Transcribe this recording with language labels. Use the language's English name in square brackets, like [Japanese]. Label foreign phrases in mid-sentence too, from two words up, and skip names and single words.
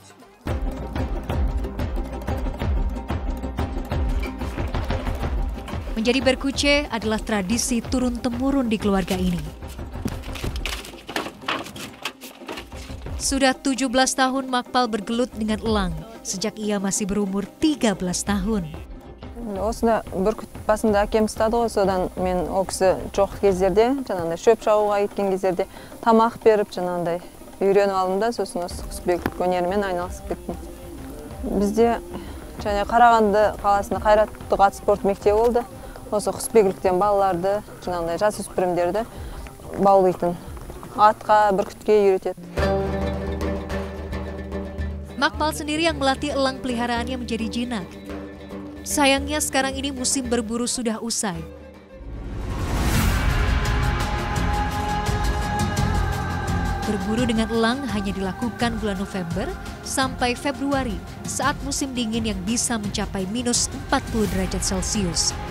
[Indonesian] Menjadi berkuce adalah tradisi turun-temurun di keluarga ini. Sudah 17 tahun Makpal bergelut dengan elang sejak ia masih berumur 13 tahun. [Kazakh] Осында бүркіт басында әкем ұстады ғой, содан мен ол кісі жоқ кездерде, жаңағыдай шөп шабуға кеткен кездерде тамақ беріп, жаңағыдай үйреніп алдым да, сосын осы құсбегілік өнерімен айналысып кеттім. Бізде және Қарағанды қаласында Қайраттық ат спорт мектебі болды. Осы құсбегіліктен балаларды, жаңағыдай жасөспірімдерді баулайтын, атқа, бүркітке үйретеді. [Indonesian] Makpal sendiri yang melatih elang peliharaannya menjadi jinak. Sayangnya sekarang ini musim berburu sudah usai. Berburu dengan elang hanya dilakukan bulan November sampai Februari saat musim dingin yang bisa mencapai minus 40 derajat Celcius.